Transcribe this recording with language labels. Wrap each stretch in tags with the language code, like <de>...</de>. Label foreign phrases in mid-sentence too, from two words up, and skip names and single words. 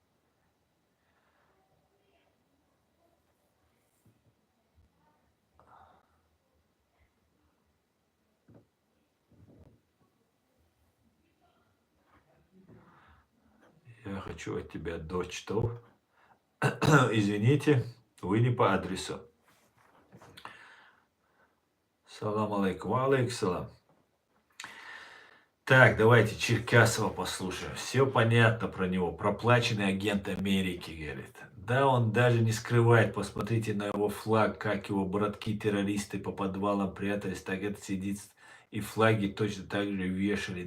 <ru>Я хочу от тебя дочь, что? Извините, вы не по адресу.</ru> <ar>سلام عليكم. عليكم سلام.</ar> <ru>Так, давайте Черкасова послушаем. Все понятно про него. Проплаченный агент Америки, говорит. Да, он даже не скрывает. Посмотрите на его флаг, как его братки-террористы по подвалам прятались. Так это сидит и флаги точно так же вешали.</ru>